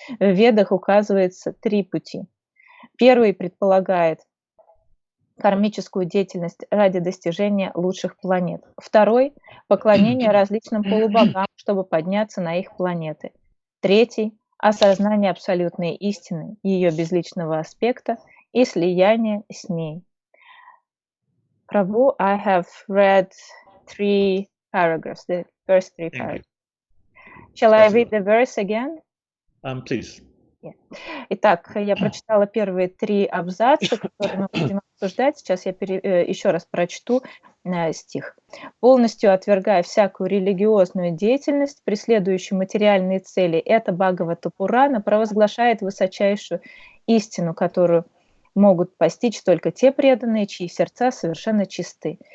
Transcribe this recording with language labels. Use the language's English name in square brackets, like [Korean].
[Russian] В ведах указывается 3 пути. Первый предполагает кармическую деятельность ради достижения лучших планет. Второй – поклонение различным полубогам, чтобы подняться на их планеты. Третий – осознание абсолютной истины, ее безличного аспекта и слияние с ней. [English] Prabhu, I have read 3 paragraphs, the first 3 paragraphs. Shall I read the verse again? Please. Yeah. [Russian] Итак, я прочитала первые 3 абзаца, которые мы будем обсуждать. Сейчас я еще раз прочту стих. «Полностью отвергая всякую религиозную деятельность, преследующую материальные цели, эта Бхагавата Пурана провозглашает высочайшую истину, которую могут постичь только те преданные, чьи сердца совершенно чисты.